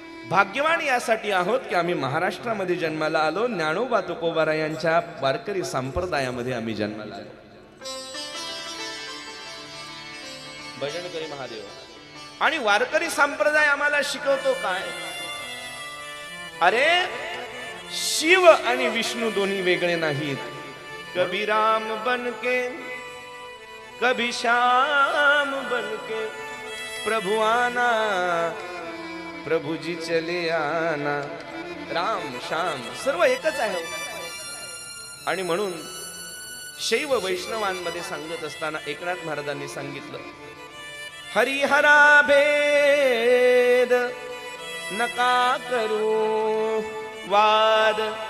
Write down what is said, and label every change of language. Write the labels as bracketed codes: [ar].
[mr] भाग्यवान यासाठी आहोत की आम्ही महाराष्ट्रामध्ये जन्माला आलो, ज्ञानोबा तुकोबारायांच्या वारकरी संप्रदायामध्ये आम्ही जन्माला आलो. भजन करी महादेव. आणि वारकरी संप्रदाय आम्हाला शिकवतो काय? अरे शिव आणि विष्णू दोन्ही वेगळे नाहीत. [hi] कभी राम बनके कभी श्याम बनके प्रभु आना, प्रभु जी चले आना. [mr] राम श्याम सर्व एकच आहे. आणि म्हणून शैव वैष्णवांमध्ये सांगत असताना एकनाथ महाराजांनी सांगितलं, हरिहरा भेद नका करू वाद,